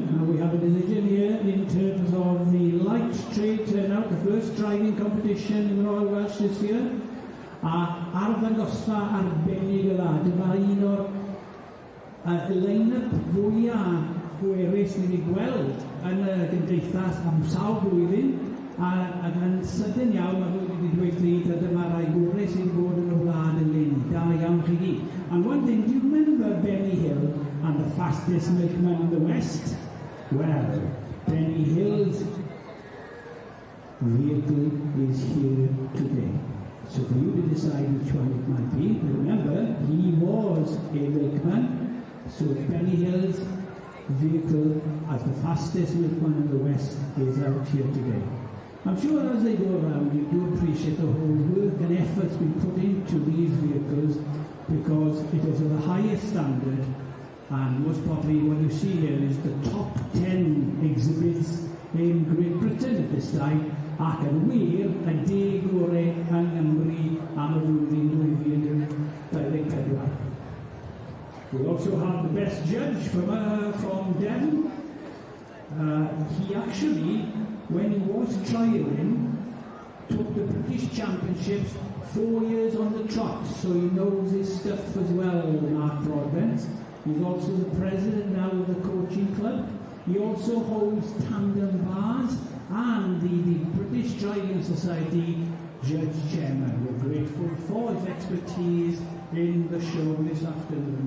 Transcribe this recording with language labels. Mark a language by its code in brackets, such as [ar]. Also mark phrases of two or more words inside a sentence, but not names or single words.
[en] Now we have a decision here in terms of the light trade turnout, the first driving competition in the Royal Welsh this year. [cy] A ar ddangosfa arbennig y dda, dyma un o'r line-up fwyaf pwerus ni wedi gweld yn y gymdeithas am sawl blwyddyn. Ac yn sydyn iawn, mae rhywun wedi dweud pryd, a dyma rai gorau sydd wedi bod yn y wlad yn lyn. Da iawn chi gyd. [en] And one thing, do you remember Benny Hill and the fastest milkman in the West? Well, Benny Hill's vehicle is here today. So for you to decide which one it might be, remember, he was a milkman. So Benny Hill's vehicle as the fastest milkman in the West is out here today. I'm sure as they go around, you do appreciate the whole work and efforts being put into these vehicles because it is of the highest standard, and most probably what you see here is the top 10 exhibits in Great Britain at this time, [cy] ac yn wir y deg gorau yng Nghymru am y flwyddyn 2024. [en] We also have the best judge from Devon. He actually, when he was trialling, took the British Championships 4 years on the trot, so he knows his stuff as well, Mark Broadbent. He's also the president now of the coaching club. He also holds tandem bars and the British Driving Society Judge Chairman. We're grateful for his expertise in the show this afternoon.